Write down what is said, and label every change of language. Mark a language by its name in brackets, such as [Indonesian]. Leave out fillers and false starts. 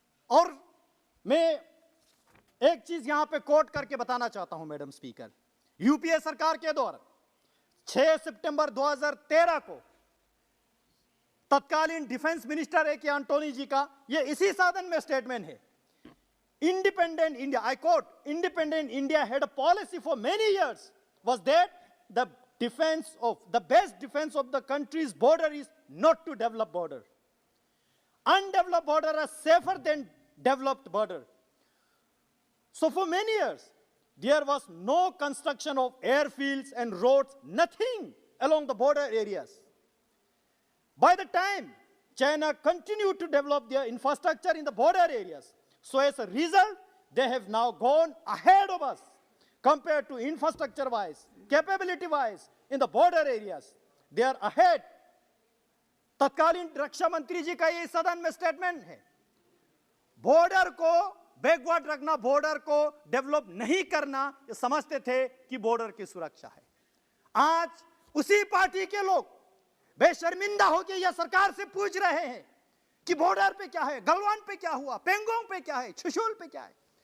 [Hindi] और मैं एक चीज यहां पे कोट करके बताना चाहता हूं मैडम स्पीकर। यूपीए सरकार के दौरान 6 सितंबर 2013 को तत्कालीन डिफेंस मिनिस्टर ए के एंटोनी जी का ये इसी सदन में स्टेटमेंट है। [English] Independent India, I quote, independent India had a policy for many years was that the best defense of the country's border is not to develop border. Undeveloped border are safer than developed border. So for many years, there was no construction of airfields and roads, nothing along the border areas. By the time, China continued to develop their infrastructure in the border areas. So as a result, they have now gone ahead of us compared to infrastructure-wise, capability-wise in the border areas. They are ahead. [Hindi] तत्कालीन रक्षा मंत्री जी का ये सदन में statement है। Border को backward रखना, border को डेवलप नहीं करना, ये समझते थे कि बॉर्डर की सुरक्षा है। आज उसी पार्टी के लोग बेशर्मिंदा होकर यह सरकार से पूछ रहे हैं कि बॉर्डर पे क्या है, गलवान पे क्या हुआ, पेंगोंग पे क्या है, चुशुल पे क्या है।